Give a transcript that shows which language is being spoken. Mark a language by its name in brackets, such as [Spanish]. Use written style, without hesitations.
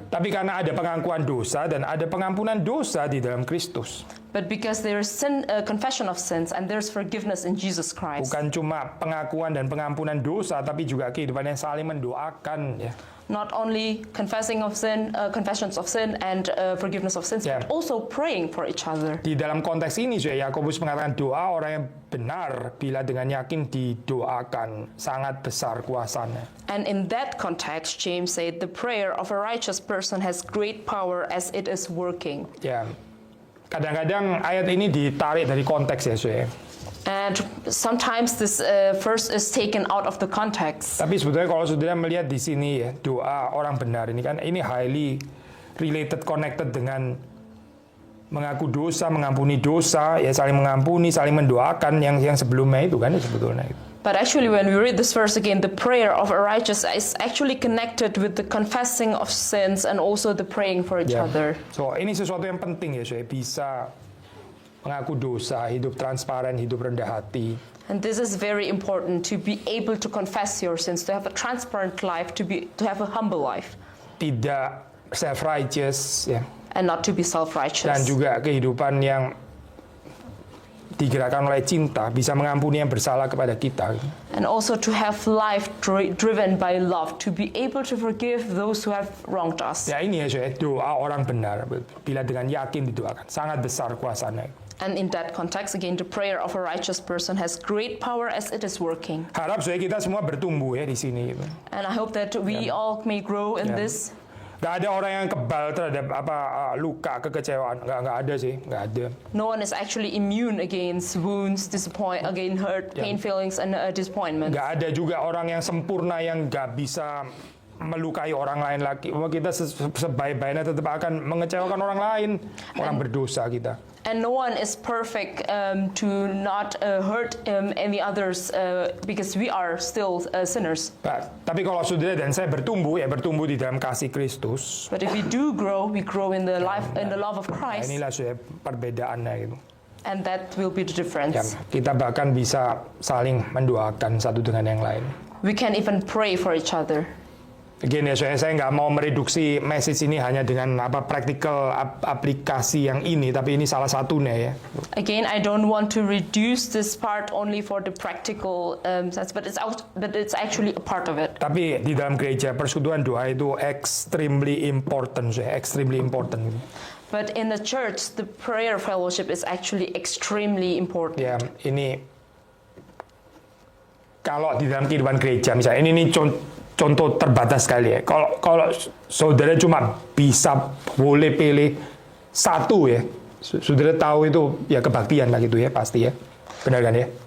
[Indonesian] Tapi karena ada pengakuan dosa dan ada pengampunan dosa di dalam Kristus. [English] But because there is confession of sins and there's forgiveness in Jesus Christ. [Indonesian] Bukan cuma pengakuan dan pengampunan dosa, tapi juga kehidupan yang saling mendoakan ya. [English] Not only confessions of sin and forgiveness of sins, but also praying for each other. [Indonesian] Di dalam konteks ini, Yakobus mengatakan doa orang yang benar bila dengan yakin didoakan sangat besar kuasanya. [English] And in that context, James said, the prayer of a righteous person has great power as it is working. [Indonesian] Ya, kadang-kadang ayat ini ditarik dari konteks ya, [English] And sometimes this verse is taken out of the context. [Indonesian] Tapi sebetulnya kalau saudara melihat di sini ya, doa orang benar ini kan ini [English] highly related, connected [Indonesian] dengan mengaku dosa, mengampuni dosa, ya saling mengampuni, saling mendoakan yang sebelumnya itu kan sebetulnya itu. [English] But actually when we read this verse again, the prayer of a righteous is actually connected with the confessing of sins and also the praying for each other. [Indonesian] So ini sesuatu yang penting ya, saya bisa mengaku dosa, hidup transparan, hidup rendah hati. [English] And this is very important, to be able to confess your sins, to have a transparent life, to have a humble life. [Indonesian] Tidak self-righteous ya. [English] And not to be [Indonesian] Dan [English] self-righteous. [Indonesian] juga kehidupan yang digerakkan oleh cinta, bisa mengampuni yang bersalah kepada kita. [English] And also to have life driven by love, to be able to forgive those who have wronged us. [Indonesian] Ya ini ya saya, doa orang benar bila dengan yakin didoakan, sangat besar kuasanya. [English] And in that context, again, the prayer of a righteous person has great power as it is working. [Indonesian] Harap saya kita semua bertumbuh ya di sini. [English] And I hope that we all may grow in this. [Indonesian] Gak ada orang yang kebal terhadap luka, kekecewaan. Gak ada sih, gak ada. [English] No one is actually immune against wounds, against hurt, pain, feelings, and disappointment. [Indonesian] Gak ada juga orang yang sempurna yang gak bisa melukai orang lain lagi. Kita sebaik-baiknya tetap akan mengecewakan orang lain, orang berdosa kita. [English] And no one is perfect to not hurt any others because we are still sinners. [Indonesian] Tapi kalau saudara dan saya bertumbuh di dalam kasih Kristus. [English] But if we do grow, we grow in the life, in the love of Christ. [Indonesian] Inilah saya perbedaannya gitu. [English] And that will be the difference. [Indonesian] Kita bahkan bisa saling mendoakan satu dengan yang lain. [English] We can even pray for each other. [Indonesian] Again ya, saya nggak mau mereduksi message ini hanya dengan praktikal aplikasi yang ini, tapi ini salah satunya ya. [English] Again, I don't want to reduce this part only for the practical sense, but it's actually a part of it. [Indonesian] Tapi di dalam gereja persekutuan doa itu [English] extremely important, extremely important. But in the church, the prayer fellowship is actually extremely important. [Indonesian] Ya, ini kalau di dalam kehidupan gereja, misalnya ini contoh terbatas sekali ya. Kalau saudara cuma bisa boleh pilih satu ya, saudara tahu itu ya kebaktian lah gitu ya pasti ya, benar kan ya?